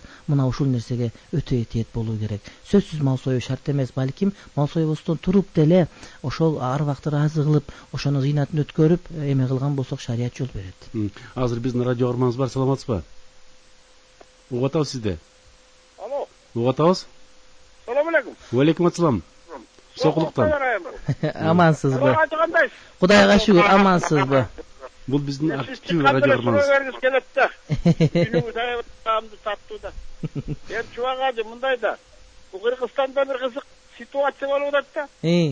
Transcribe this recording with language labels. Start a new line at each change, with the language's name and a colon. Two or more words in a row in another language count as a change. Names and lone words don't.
Kyrgyz: Мына ушул нерсеге өтө этиет болуу керек. Сөзсүз мал союу шарт эмес, балким мал союбустан туруп деле ошол арбакты ыраазы кылып, ошону зыйнатын өткөрүп, эме кылган болсок шарият жол берет. Азыр биздин радио көрөрманыбыз бар, саламатсызбы? Угуп атабыз сизди. Алло. Угуп атабыз?
Arabic: سلام عليكم. وعليكم السلام.
Kyrgyz: Сокулуктан. Амансызбы? Кудайга шүгүр, амансызбы? Бул биздин активдүү радио көрөрманыбыз. Келет да. Күнүгү таамды таттууда. Чубак Ажы, мындай да. Бул Кыргызстанда бир кызык ситуация болуп атат да.